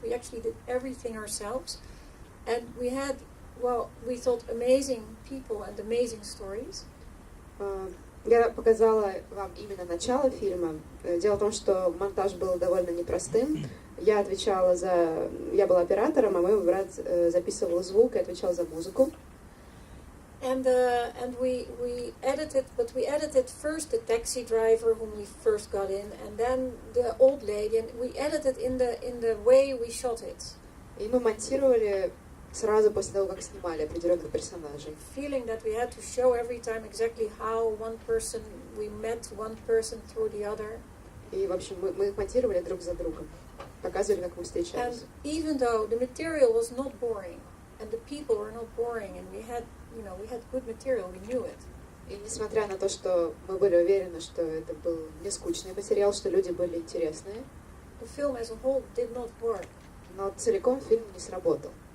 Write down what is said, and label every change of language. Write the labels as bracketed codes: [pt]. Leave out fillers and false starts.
[en] We actually did everything ourselves, and we had, well, we thought amazing people and amazing stories. [ru] Я показала вам именно начало фильма. Дело в том, что монтаж был довольно непростым. Я была оператором, а мой брат записывал звук и отвечал за музыку. [en] And we edited, but we edited first the taxi driver whom we first got in, and then the old lady, and we edited in the way we shot it. [ru] И мы монтировали сразу после того, как снимали определенных персонажей. [en] Feeling that we had to show every time exactly how we met one person through the other. [ru] И, в общем, мы их монтировали друг за другом. Показывали, как мы встречались. [en] And even though the material was not boring, and the people were not boring, and we had good material, we knew it. [ru] И несмотря на то, что мы были уверены, что это был не скучный материал, что люди были интересные, [en] the film as a whole did not work. [ru] Но целиком фильм не сработал.